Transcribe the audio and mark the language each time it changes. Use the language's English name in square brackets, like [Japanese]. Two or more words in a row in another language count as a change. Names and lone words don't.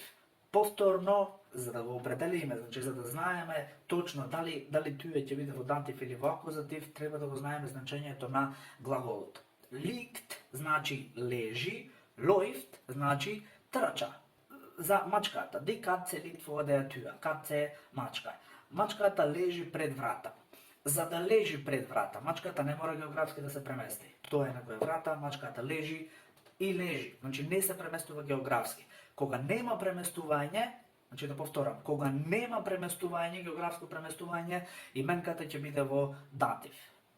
[Macedonian] Повторно, за да го определиме, значи за да знаеме точно дали tue ќе биде во датив или во акузатив, треба да го знаеме значењето на глаголот. Liegt значи лежи, läuft значи трча. За мачката, [German] die Katze liegt vor der Tür. [Macedonian] Katze е мачка. Мачката лежи пред врата. За да лежи пред врата, мачката не мора географски да се премести. Тоа е некоја врата, мачката лежи и лежи. Значи не се преместува географски. Кога нема преместување, значи да повторам, кога нема преместување, географско преместување, именката ќе биде во датив.